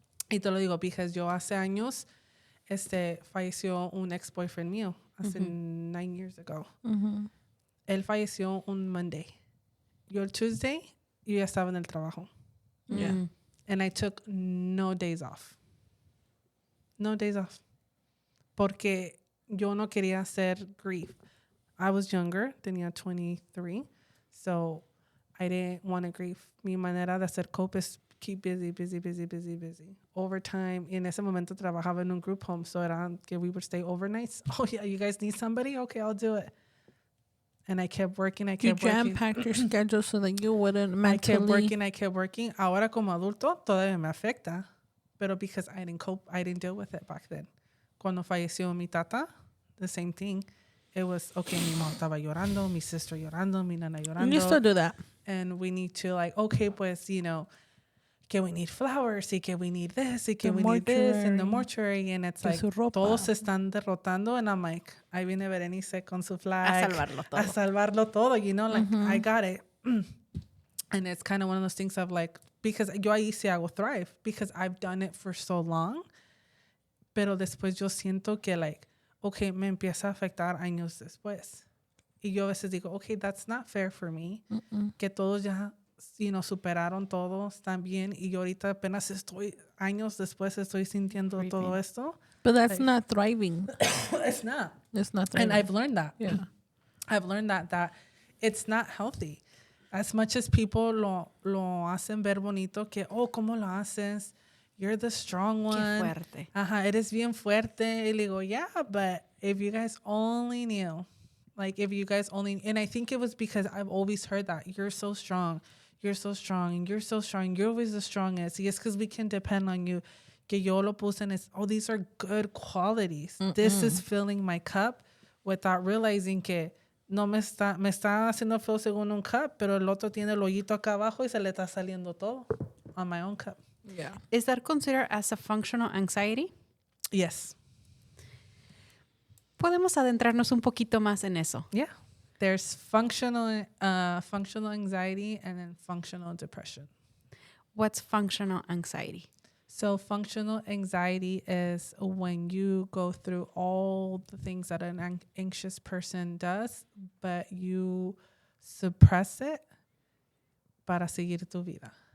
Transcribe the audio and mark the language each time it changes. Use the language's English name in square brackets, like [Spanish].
[Spanish] Y te lo digo, because yo hace años, falleció un ex-boyfriend mío, hace 9 years ago. Él falleció un Monday. Yo el Tuesday, yo ya estaba en el trabajo. [English] Yeah. And I took no days off. No days off. [Spanish] Porque yo no quería hacer grief. [English] I was younger, tenía 23, so I didn't want to grieve. Mi manera de hacer cope is keep busy. Overtime. [Spanish] En ese momento trabajaba en un group home, so era que we would stay overnights. [English] Oh yeah, you guys need somebody? Okay, I'll do it. And I kept working. You jam-packed your schedule so that you wouldn't mentally... I kept working. Ahora como adulto todavía me afecta, pero because I didn't cope, I didn't deal with it back then. [Spanish] Cuando falleció mi tata, the same thing. It was, okay, mi mamá estaba llorando, mi sister llorando, mi nana llorando. [English] And you still do that. And we need to like, okay, pues, que we need flowers, y que we need this, y que we need this in the mortuary. [Spanish] And it's like, todos se están derrotando. And I'm like, ahí viene Berenice con su flag. [English] A salvarlo todo, like, I got it. And it's kind of one of those things of like, because yo ahí sí hago thrive, because I've done it for so long. [Spanish] Pero después yo siento que like, okay, me empieza a afectar años después. Y yo a veces digo, okay, that's not fair for me. Que todos ya, superaron todo, están bien. Y yo ahorita apenas años después estoy sintiendo todo esto. [English] But that's not thriving. It's not. It's not thriving. And I've learned that. Yeah. I've learned that it's not healthy. [Spanish] As much as people lo hacen ver bonito, que, oh, ¿cómo lo haces? [English] You're the strong one. [Spanish] Qué fuerte. Eres bien fuerte. [English] Y le digo, yeah, but if you guys only knew, and I think it was because I've always heard that. You're so strong. You're so strong. And you're so strong. You're always the strongest. Yes, because we can depend on you. [Spanish] Que yo lo puse en these are good qualities. This is filling my cup without realizing que no me está haciendo feo según un cup, pero el otro tiene el hoyito acá abajo y se le está saliendo todo on my own cup. [English] Yeah. Is that considered as a functional anxiety? Yes. [Spanish] Podemos adentrarnos un poquito más en eso. [English] Yeah. There's functional anxiety and then functional depression. What's functional anxiety? So functional anxiety is when you go through all the things that an anxious person does, but you suppress it para seguir tu vida.